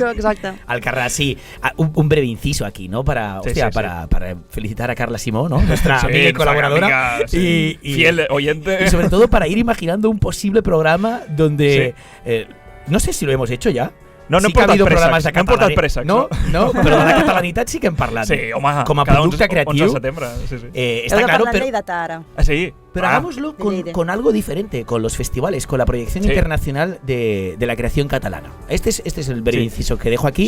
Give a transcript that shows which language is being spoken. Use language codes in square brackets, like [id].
[ca] Això, exacte. [es] Alcarràs, sí. Un breve inciso aquí, ¿no? Para felicitar a Carla Simó, ¿no? Nuestra amiga y colaboradora. Amiga, sí. Fiel oyente. Y sobre todo para ir imaginando un posible programa donde... no sé si lo hemos hecho ya. [ca] No hem portat préssecs. No, però de la catalanitat sí que hem parlat. Sí, home, com a producte creatiu. 11 de setembre, sí. [es] Está claro, [ca] pero ara. Sí. [es] Pero hagámoslo con algo diferente, con los festivales, con la proyección internacional de la creación catalana. Este es el breve inciso que dejo aquí.